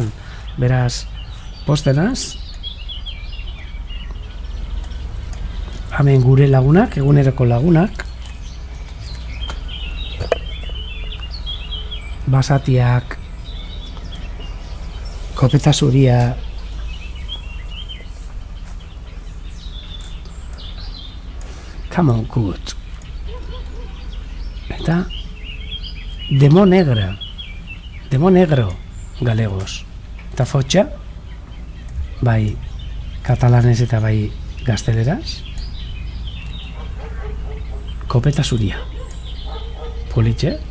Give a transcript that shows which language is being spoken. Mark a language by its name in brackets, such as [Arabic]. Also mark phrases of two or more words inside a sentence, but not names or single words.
[Basque] Beraz, postenaz. Hemen gure lagunak, eguneroko lagunak. Basatiak. Kopeta zuria. [English] Come on, good. [Galician] Eta Demo negra, demo negro, galegos. [Basque] Eta fotxa, bai katalanez eta bai gazteleraz. Kopeta zuria. Politxe.